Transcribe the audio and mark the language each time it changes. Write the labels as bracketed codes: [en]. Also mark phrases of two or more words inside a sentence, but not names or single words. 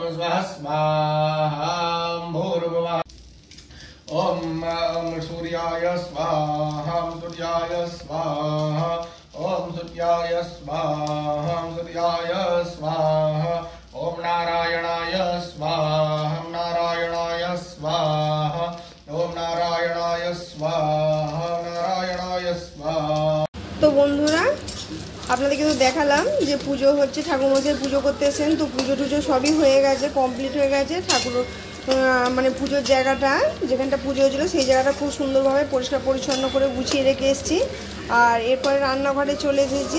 [sa] स्वः स्वाहा भूर्भुवः ओम सूर्याय स्वाहा सूर्याय स्वाहा ओम सूर्याय स्वाहा सूर्याय स्वाहा ओम नारायणाय स्वाहा नारायणाय स्वाहा ओम नारायणाय स्वाहा नारायणाय स्वाहा। [bn] তো বন্ধুরা আপনাদেরকে তো দেখালাম যে পুজো হচ্ছে, ঠাকুরমশাই পুজো করতেছেন। তো পুজো টুজো সবই হয়ে গেছে, কমপ্লিট হয়ে গেছে। ঠাকুর মানে পুজোর জায়গাটা যেখানটা পুজো হয়েছিল সেই জায়গাটা খুব সুন্দরভাবে পরিষ্কার পরিচ্ছন্ন করে গুছিয়ে রেখে এসেছি। আর এরপরে রান্নাঘরে চলে এসেছি।